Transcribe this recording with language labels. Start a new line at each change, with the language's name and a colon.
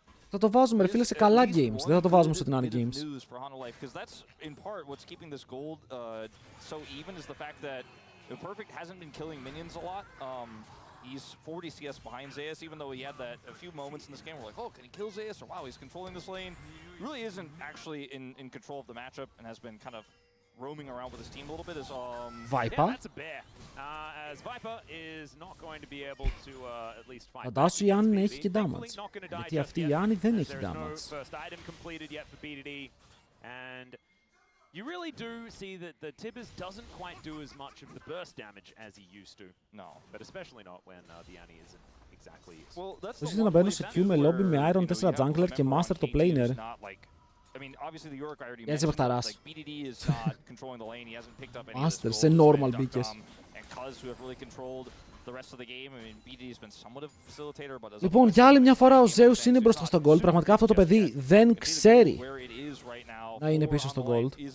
Greek: Θα το βάζουμε ρε φίλε σε καλά games, δεν θα το βάζουμε σε την άλλη games.
English: Because that's in part what's keeping this gold so even is the fact that Perfect hasn't been killing minions a lot. He's 40 CS behind Zeus, even though he had that a few moments in this game where we're like, oh, can he kill Zeus? Or wow, he's controlling this lane. Really isn't actually in control of the matchup and has been kind of roaming around with his team a little bit. Is Viper. Yeah, that's a bear. As Viper is not going to be able to at least find.
Greek: Φαντάσου η Άννη έχει και damage. Γιατί αυτή η Άννη δεν έχει damage.
English: First item completed yet for BDD, and you really do see that the Tibbers doesn't quite do as much of the burst damage as he used to. No, but especially not when the Annie isn't exactly. Well, that's
Greek: the να μπαίνω σε queue με lobby με Iron 4 jungler και Master το planer.
English: I mean, obviously the Yorick I already mentioned, like BDD is not controlling the lane. He hasn't picked up any
Greek: Master σε normal μπήκες.
English: And Cuz who have really controlled the rest of the game. I mean, BDD has been somewhat of a facilitator, but
Greek: Λοιπόν, για άλλη μια φορά ο Zeus είναι μπροστά στο gold. Πραγματικά αυτό το παιδί δεν ξέρει να είναι πίσω στο gold.